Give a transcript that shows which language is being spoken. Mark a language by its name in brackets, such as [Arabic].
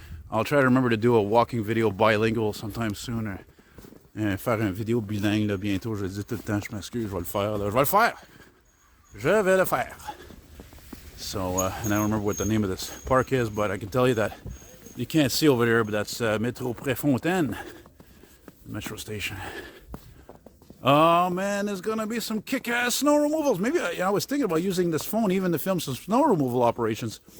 [English] I'll try to remember to do a walking video bilingual sometime soon. [French] Faire une vidéo bilingue là, bientôt. Je le dis tout le temps, je m'excuse, je vais le faire. Là. Je vais le faire. Je vais le faire. [English] So, and I don't remember what the name of this park is, but I can tell you that you can't see over there, but that's Métro Préfontaine, metro station. Oh man, there's gonna be some kick-ass snow removals. Maybe I was thinking about using this phone even to film some snow removal operations.